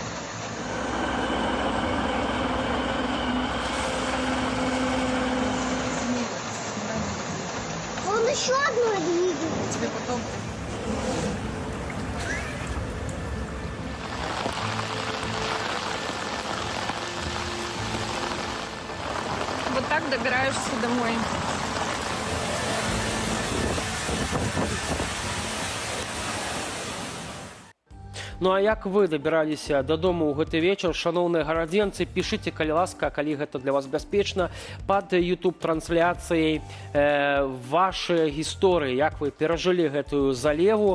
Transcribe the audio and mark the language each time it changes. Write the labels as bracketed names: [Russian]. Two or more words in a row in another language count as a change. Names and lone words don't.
[Russian] Он еще одно двигается. Тебе потом... Вот так добираешься домой. [Belarusian] Ну а як вы дабіраліся дадому ў гэты вечар, шаноўныя гарадзенцы, пішыце, калі ласка, калі гэта для вас бяспечна, пад YouTube-трансляцыяй вашыя гісторыі, як вы перажылі гэтую залеву.